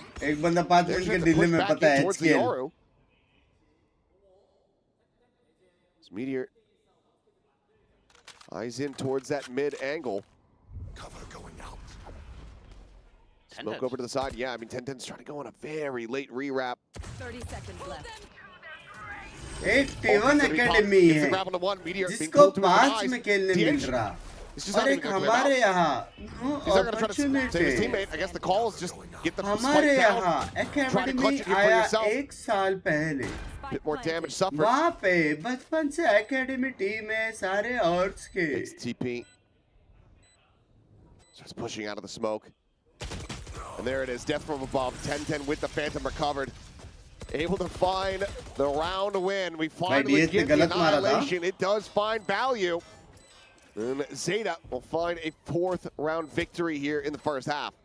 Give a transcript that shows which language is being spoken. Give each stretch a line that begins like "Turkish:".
Hindi: एक बंदा 5 मिनट के डिले में पता है HKL.
English: Meteor eyes in towards that mid angle. Cover going out. Smoke over to the side. Yeah, I mean 10-10's trying to go on a very late rewrap. 30 seconds left.
Hindi: एक T1 Academy है जिसको 5 में खेलने मिल रहा और एक हमारे यहाँ
English: opportunity. I guess the call is just get the
Hindi: हमारे यहाँ Academy आया 1 साल पहले.
English: Bit more damage suffered.
Hindi: वहाँ पे बचपन से Academy team है सारे orcs के.
English: Takes TP. Starts pushing out of the smoke. And there it is, death from above. 10-10 with the Phantom recovered. Able to find the round win. We finally get the annihilation. It does find value. And Zeta will find a 4th round victory here in the first half.